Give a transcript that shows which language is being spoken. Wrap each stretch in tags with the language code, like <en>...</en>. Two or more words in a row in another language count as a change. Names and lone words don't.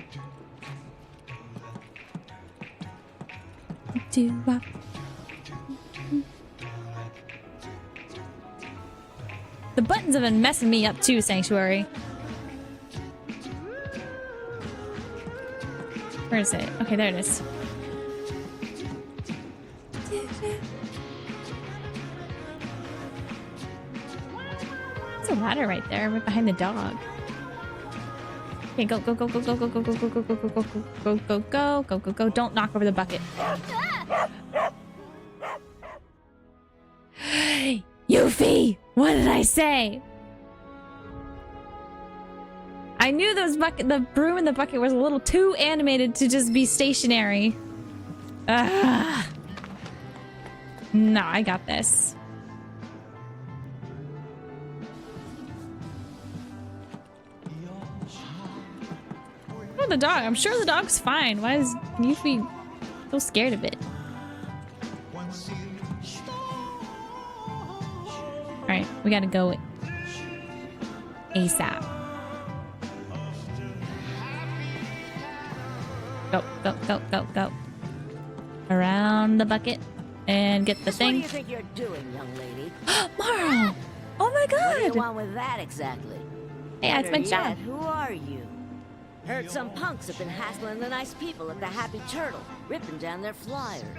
<en>The buttons have been messing me up too, Sanctuary. Where is it? Okay, there it is. There's a ladder right there, right behind the dog. Okay, go, go, go, go, go, go, go, go, go, go, go, go, go, go, go, go, go, go, go. Don't knock over the bucket. Yuffie! What did I say? I knew the broom in the bucket was a little too animated to just be stationary. No, I got this. Oh, the dog. I'm sure the dog's fine. Why is Yuffie so scared of it? Alright, we gotta go ASAP. Go, go, go, go, go. Around the bucket and get the thing. What do you think you're doing, young lady? Marl! Oh my god! What do you want with that exactly? Hey, that's my job. Who are you? Heard some punks have been hassling the nice people at the Happy Turtle, ripping down their flyers.</en>